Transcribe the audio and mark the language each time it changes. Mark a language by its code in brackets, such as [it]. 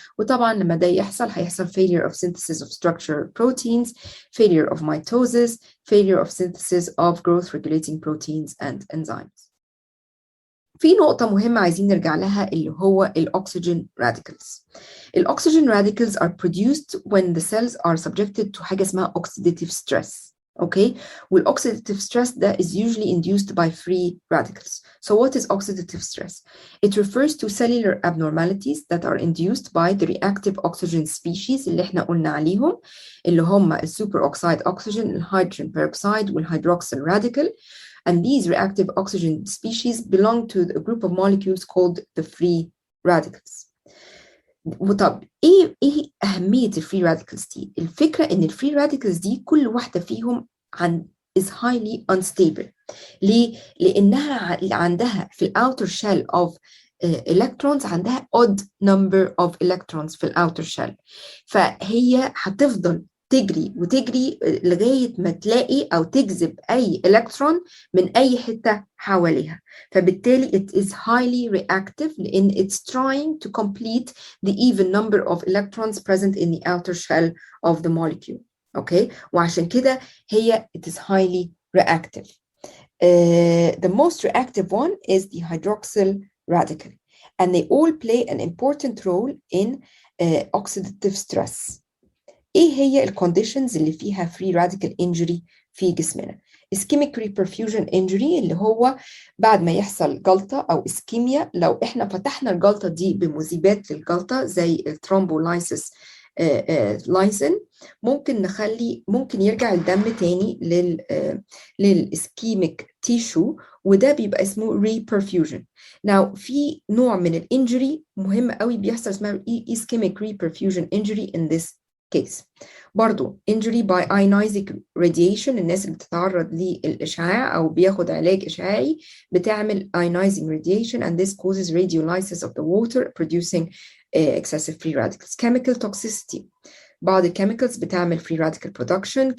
[ar] وطبعا لما ده يحصل هيحصل [en] failure of synthesis of structural proteins, failure of mitosis, failure of synthesis of growth regulating proteins and enzymes. [ar] في نقطة مهمة عايزين نرجع لها اللي هو الأكسجين radicals. [en] الأكسجين radicals are produced when the cells are subjected to [ar] حاجة اسمها [en] oxidative stress. Okay, والoxidative stress that is usually induced by free radicals. So what is oxidative stress? It refers to cellular abnormalities that are induced by the reactive oxygen species [ar] اللي احنا قلنا عليهم اللي هم [en] superoxide oxygen, الhydrogen peroxide والhydroxyl radical. And these reactive oxygen species belong to a group of molecules called the free radicals. [ar] وطب ايه اهميه الفري راديكلز دي؟ الفكره ان الفري راديكلز دي كل واحده فيهم [en] is highly unstable. [ar] ليه؟ لانها عندها في الاوتر شيل of electrons عندها odd number of electrons في الاوتر شيل، فهي هتفضل تجري وتجري لغايه ما تلاقي او تجذب اي الكترون من اي حته حواليها، فبالتالي [en] it is highly reactive [ar] لان [en] it's trying to complete the even number of electrons present in the outer shell of the molecule. [ar] اوكي، وعشان كده هي [en] it is highly reactive. The most reactive one is the hydroxyl radical, and they all play an important role in oxidative stress. [ar] ايه هي الكونديشنز اللي فيها free radical injury في جسمنا؟ ischemic reperfusion injury اللي هو بعد ما يحصل جلطة أو اسكيميا، لو احنا فتحنا الجلطة دي بمذيبات للجلطة زي الثرومبولايسيس لايسين، ممكن يرجع الدم تاني للاسكيميك تيشو، وده بيبقى اسمه reperfusion. Now في نوع من الانجري مهم قوي بيحصل اسمها ischemic reperfusion injury [en] in this case. برضو injury by ionizing radiation، [ar] الناس اللي بتتعرض للإشعاع أو بياخد علاج إشعاعي بتعمل [en] ionizing radiation and this causes radiolysis of the water producing excessive free radicals. Chemical toxicity، [ar] بعض الكيميكالز بتعمل [en] free radical production.